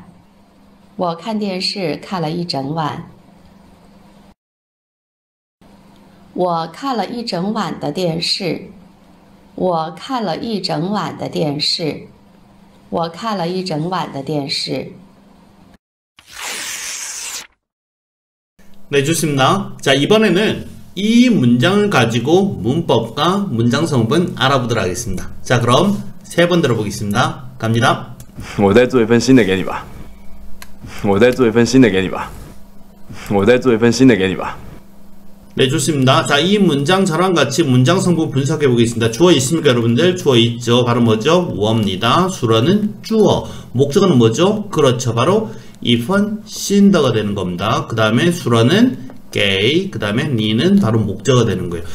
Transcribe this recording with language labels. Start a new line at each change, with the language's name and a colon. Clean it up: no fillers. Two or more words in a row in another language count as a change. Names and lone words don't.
Chinese: 我看电视看了一整晚。我看了一整晚的电视。我看了一整晚的电视。我看了一整晚的电视。
Korean: 네, 좋습니다. 자, 이번에는 이 문장을 가지고 문법과 문장 성분 알아보도록 하겠습니다. 자, 그럼 3번 들어보겠습니다. 갑니다. 我再做一份新的给你吧。我再做一份新的给你吧。我再做一份新的给你吧。 네, 좋습니다. 자, 이 문장 저랑 같이 문장 성분 분석해 보겠습니다. 주어 있습니까, 여러분들? 주어 있죠. 바로 뭐죠? 워입니다. 수어는 주어. 목적어는 뭐죠? 그렇죠. 바로 if은 신더가 되는 겁니다. 그 다음에 수어는 gay, 그 다음에 니는 바로 목적어가 되는 거예요.